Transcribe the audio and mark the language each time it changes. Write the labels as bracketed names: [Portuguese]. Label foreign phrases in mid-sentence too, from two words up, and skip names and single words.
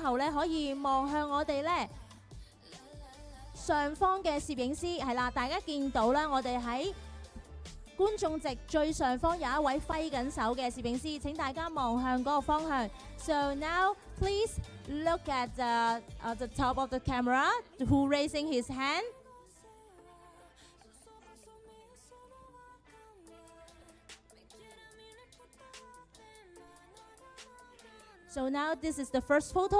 [Cantonese] 後咧可以望向我哋咧上方嘅攝影師，係啦，大家見到啦，我哋喺觀眾席最上方有一位揮緊手嘅攝影師，請大家望向嗰個方向。 [English] So now please look at the top of the camera, who raising his hand. So now this is the first photo.